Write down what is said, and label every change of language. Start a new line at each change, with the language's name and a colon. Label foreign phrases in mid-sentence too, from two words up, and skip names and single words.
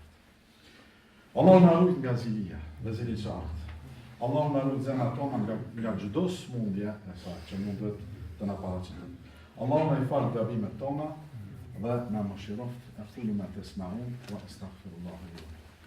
Albanian: Allah na ruaj nga zilia dhe ziliqarët. Allah na ruaj zemrat tona nga çdo smundje e saj që mundet të na paraqitet. Allah na I fal gabimet tona dhe na mëshiroft.
Arabic: أقول ما تسمعون وأستغفر الله لي ولكم.